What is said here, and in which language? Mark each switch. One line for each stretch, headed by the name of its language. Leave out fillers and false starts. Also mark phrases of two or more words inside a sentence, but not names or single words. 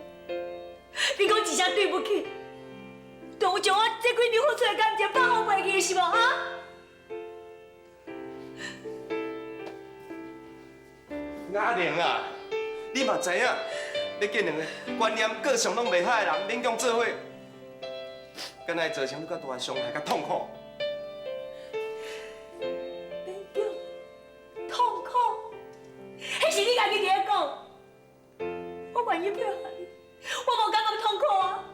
Min Nan Chinese: 你讲一声对不起，就有将我这几年付出的感情放好袂记是无啊？阿玲啊，你嘛知影，你见两个观念、个性拢袂歹的人勉强做伙，敢若会造成你较大的伤害、甲痛苦。勉强、痛苦，迄是你家己伫咧讲。我愿意配合你，我无感觉痛苦啊。